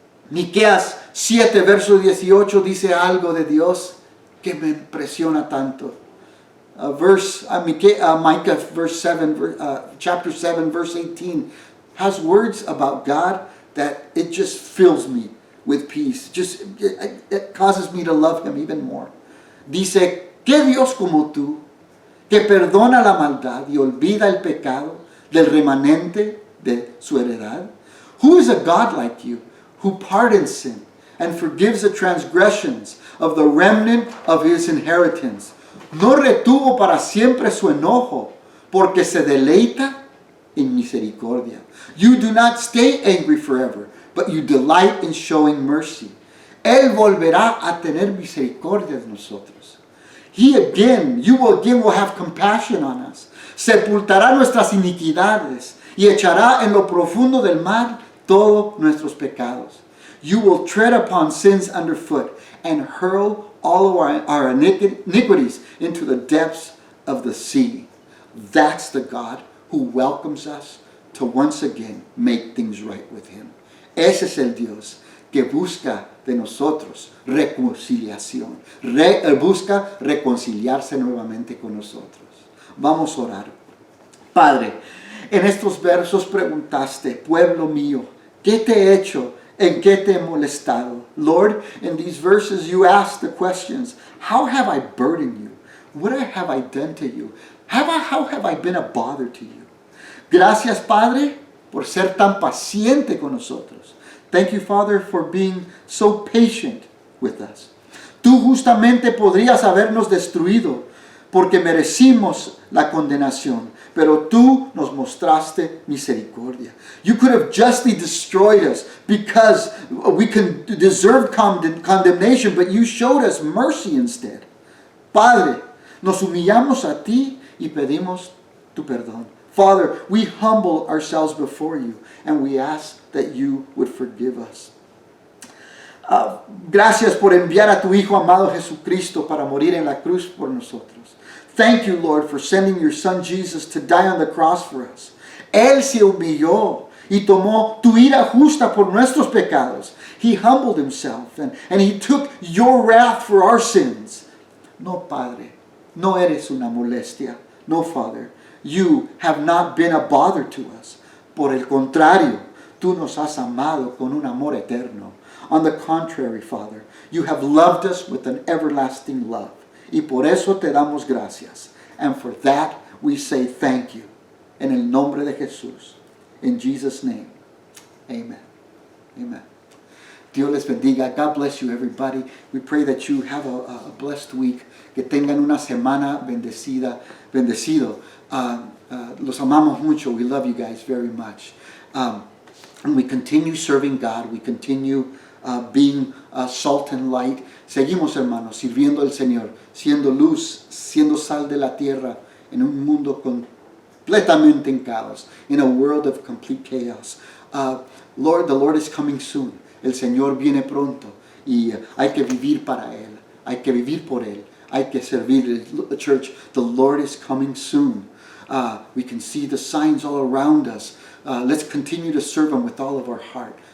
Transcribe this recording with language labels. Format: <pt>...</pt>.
<es>Miqueas 7, verso 18 dice algo de Dios que me impresiona tanto.</es> <en>Micah chapter 7, verse 18 has words about God that it just fills me with peace. It causes me to love Him even more.</en> <es>Dice, ¿qué Dios como tú, que perdona la maldad y olvida el pecado del remanente de su heredad?</es> <en>Who is a God like you, who pardons sin and forgives the transgressions of the remnant of His inheritance?</en> <es>No retuvo para siempre su enojo, porque se deleita en misericordia.</es> <en>You do not stay angry forever, but you delight in showing mercy.</en> <es>Él volverá a tener misericordia de nosotros.</es> <en>You will have compassion on us.</en> <es>Sepultará nuestras iniquidades y echará en lo profundo del mar todos nuestros pecados.</es> <en>You will tread upon sins underfoot and hurl all of our iniquities into the depths of the sea. That's the God who welcomes us to once again make things right with Him.</en> <es>Ese es el Dios que busca de nosotros reconciliación. Busca reconciliarse nuevamente con nosotros. Vamos a orar. Padre, en estos versos preguntaste, pueblo mío, ¿qué te he hecho? ¿En qué te he molestado?</es> <en>Lord, in these verses you ask the questions, how have I burdened you? What have I done to you? How have I been a bother to you?</en> <es>Gracias, Padre, por ser tan paciente con nosotros.</es> <en>Thank you, Father, for being so patient with us.</en> <es>Tú justamente podrías habernos destruido porque merecimos la condenación, pero tú nos mostraste misericordia.</es> <en>You could have justly destroyed us because we deserved condemnation, but you showed us mercy instead.</en> <es>Padre, nos humillamos a ti y pedimos tu perdón.</es> <en>Father, we humble ourselves before you and we ask that you would forgive us.</en> <es>Gracias por enviar a tu Hijo amado Jesucristo para morir en la cruz por nosotros.</es> <en>Thank you, Lord, for sending your Son Jesus to die on the cross for us.</en> <es>Él se humilló y tomó tu ira justa por nuestros pecados.</es> <en>He humbled himself and he took your wrath for our sins.</en> <es>No, Padre, no eres una molestia.</es> <en>No, Father, you have not been a bother to us.</en> <es>Por el contrario, tú nos has amado con un amor eterno.</es> <en>On the contrary, Father, you have loved us with an everlasting love.</en> <es>Y por eso te damos gracias.</es> <en>And for that we say thank you.</en> <es>En el nombre de Jesús.</es> <en>In Jesus' name.</en> <es>Amen. Amen. Dios les bendiga.</es> <en>God bless you, everybody. We pray that you have a blessed week.</en> <es>Que tengan una semana bendecido. Los amamos mucho.</es> <en>We love you guys very much. And we continue serving God. We continue being salt and light.</en> <es>Seguimos, hermanos, sirviendo al Señor, siendo luz, siendo sal de la tierra en un mundo completamente en caos,</es> <en>in a world of complete chaos. Lord, the Lord is coming soon.</en> <es>El Señor viene pronto y hay que vivir para Él, hay que vivir por Él, hay que servir.</es> <en>The church, the Lord is coming soon. We can see the signs all around us. Let's continue to serve Him with all of our heart.</en>